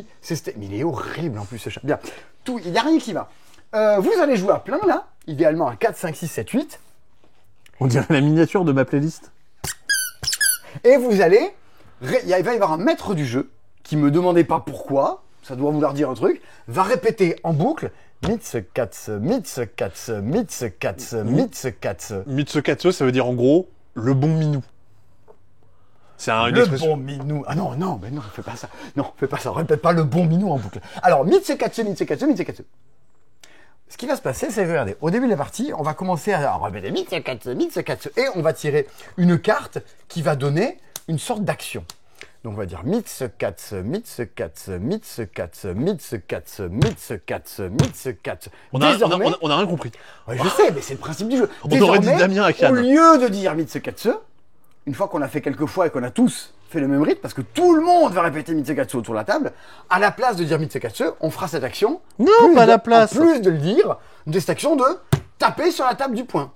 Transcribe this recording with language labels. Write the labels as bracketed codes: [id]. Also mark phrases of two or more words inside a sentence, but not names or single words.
[fr] Mais il est horrible en plus ce chat. Bien, tout, il n'y a rien qui va. Vous allez jouer à plein là, idéalement à 4, 5, 6, 7, 8. On dirait la miniature de ma playlist. Et vous allez... Il va y avoir un maître du jeu qui me demandait pas pourquoi, ça doit vouloir dire un truc, va répéter en boucle Mitsu-Katsu, Mitsu-Katsu, Mitsu-Katsu, Mitsu-Katsu. Mitsu-Katsu, ça veut dire en gros le bon minou. C'est une Le expression. bon minou. Ah non, mais non, fais pas ça. Non, fais pas ça. Répète pas le bon minou en boucle. Alors, Mitsu-Katsu, Mitsu-Katsu, Mitsu-Katsu. Ce qui va se passer, c'est que regardez, au début de la partie, on va commencer à répéter Mitsu-Katsu, Mitsu-Katsu, et on va tirer une carte qui va donner une sorte d'action. Donc on va dire Mitsu-Katsu, Mitsu-Katsu, Mitsu-Katsu, Mitsu-Katsu, Mitsu-Katsu, Mitsu-Katsu. On a rien compris. Ouais, je sais, mais c'est le principe du jeu. On aurait dit Damien à Cannes. Au lieu de dire Mitsu-Katsu, une fois qu'on l'a fait quelques fois et qu'on a tous fait le même rythme, parce que tout le monde va répéter Mitsu-Katsu autour de la table, à la place de dire Mitsu-Katsu, on fera cette action. Non, pas à la place. En plus de le dire, de cette action de taper sur la table du poing.